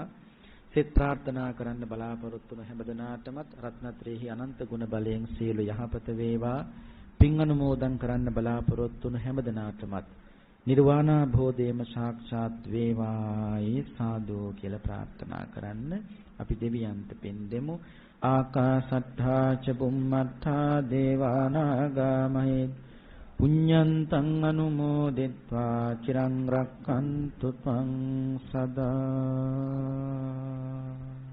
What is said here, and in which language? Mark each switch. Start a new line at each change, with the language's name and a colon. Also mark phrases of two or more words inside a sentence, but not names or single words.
Sinhala: සෙත් ප්‍රාර්ථනා කරන්න බලාපොරොත්තු වන හැමදෙනාටමත් රත්නත්‍රයේහි අනන්ත ගුණ බලයෙන් සියලු යහපත වේවා. පින් අනුමෝදන් කරන්න බලාපොරොත්තු වන හැමදෙනාටමත් නිර්වාණ භෝධේම සාක්ෂාත් වේවායි සාදු කියලා ප්‍රාර්ථනා කරන්න. අපි දෙවියන්ට පින් දෙමු.
Pali: ආකාශට්ඨා ච බුම්මට්ඨා දේවානාගා මහිත් පුඤ්ඤන්තං අනුමෝදිත්වා චිරං රක්ඛන්තු ත්වං සදා.